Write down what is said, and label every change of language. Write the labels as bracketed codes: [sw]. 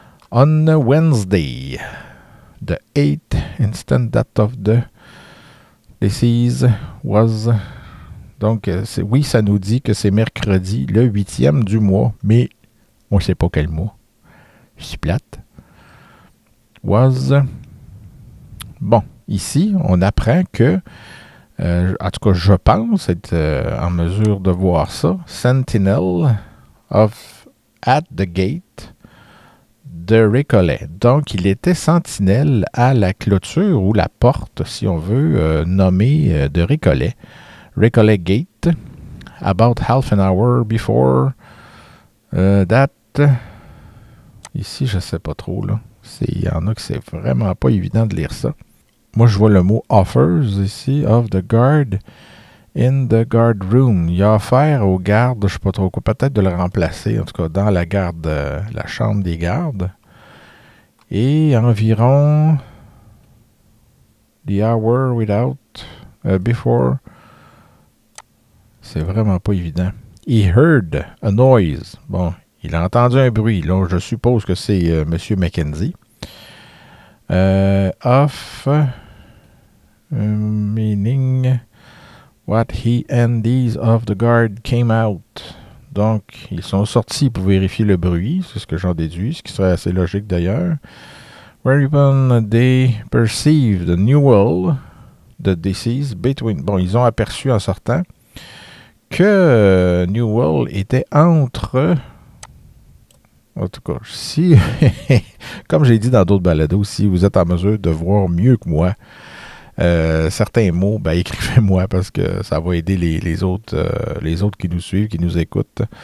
[en] On Wednesday, the 8th instant date of the deceased was... [fr] Donc, oui, ça nous dit que c'est mercredi, le 8e du mois, mais on ne sait pas quel mois. Je suis plate. Was... Bon. Ici, on apprend que, en tout cas, je pense être en mesure de voir ça, [en] Sentinel at the gate [fr] de Récollet. Donc, il était sentinelle à la clôture ou la porte, si on veut, nommée de Récollet. [en] Récollet Gate, about half an hour before that. [fr] Ici, je ne sais pas trop, là. Il y en a que c'est vraiment pas évident de lire ça. Moi, je vois le mot [en] offers ici, of the guard in the guard room. [fr] Il a offert aux gardes, je ne sais pas trop quoi, peut-être de le remplacer, en tout cas dans la garde, la chambre des gardes. Et environ [en] the hour without, before, [fr] c'est vraiment pas évident. [en] He heard a noise. [fr] Bon, il a entendu un bruit. Là, je suppose que c'est M. Mackenzie. Of... [en] meaning what he and these of the guard came out. [fr] Donc, ils sont sortis pour vérifier le bruit, c'est ce que j'en déduis, ce qui serait assez logique d'ailleurs. [en] Whereupon they perceived Newell, the deceased, between... [fr] Bon, ils ont aperçu en sortant que Newell était entre... En tout cas, si, comme j'ai dit dans d'autres balados, si vous êtes en mesure de voir mieux que moi certains mots, ben, écrivez-moi parce que ça va aider les autres qui nous suivent, qui nous écoutent.